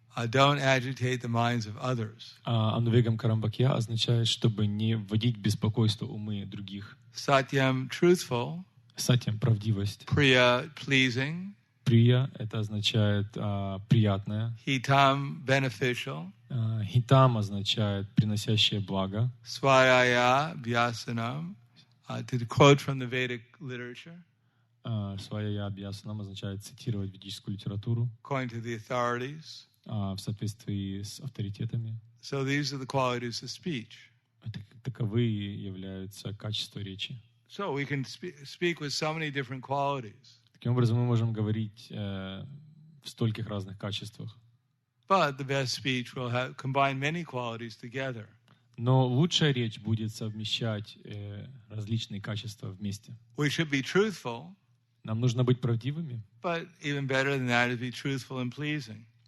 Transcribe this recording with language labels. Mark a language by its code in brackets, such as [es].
[en] Don't agitate the minds of others. [ru] Анувегам карамбакья означает, чтобы не вводить в беспокойство умы других. [en] Satyam, truthful. [ru] Сатьям — правдивость. [en] Priya, pleasing. [ru] Прия — это означает приятное. [en] Hitam, beneficial. [ru] Хитам означает приносящее благо. [en] Svaraya, vyasanam. To quote from the Vedic literature. [ru] Своя объяснам означает цитировать ведическую литературу [en] according to the authorities. [ru] в соответствии с авторитетами. [en] So these are the qualities of speech. [ru] Таковы являются качества речи. [en] So we can speak with so many different qualities. [ru] Таким образом, мы можем говорить в стольких разных качествах. [en] But the best speech will combine many qualities together. [ru] Но лучшая речь будет совмещать различные качества вместе. [en] We should be truthful. [ru] Нам нужно быть правдивыми. [en] But even better than that is be truthful and pleasing.